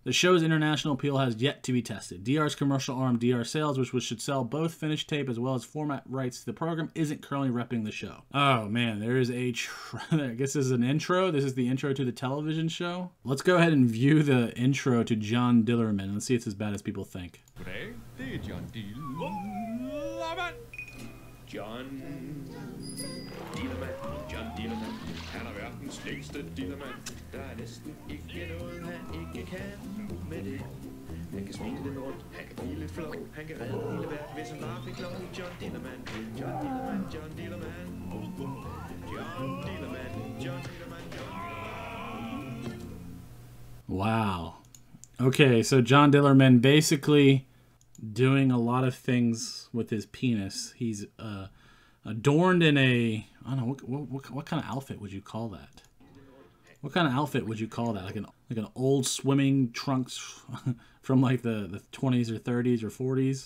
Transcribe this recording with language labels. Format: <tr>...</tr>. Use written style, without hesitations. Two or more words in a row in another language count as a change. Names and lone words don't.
<en>The show's international appeal has yet to be tested. DR's commercial arm, DR Sales, which should sell both finished tape as well as format rights to the program, isn't currently repping the show. Oh man, there is I guess this is an intro. This is the intro to the television show. Let's go ahead and view the intro to John Dillermand. Let's see if it's as bad as people think.</en> <da>Goddag, det er John Dillermand. John Dillermand. Han er verdens længste Dillermand. Der er næsten ikke noget, han ikke kan med det. Han kan smile lidt rundt, han kan blive lidt flov. Han kan redde hele verden, hvis han bare fik lov. John Dillermand, John Dillermand, John Dillermand. John Dillermand, John Dillermand, John Dillermand.</da> <en>Wow. Okay, so John Dillermand basically doing a lot of things with his penis. He's adorned in a, I don't know, what kind of outfit would you call that? What kind of outfit would you call that? Like an old swimming trunks from like the 20s or 30s or 40s.</en>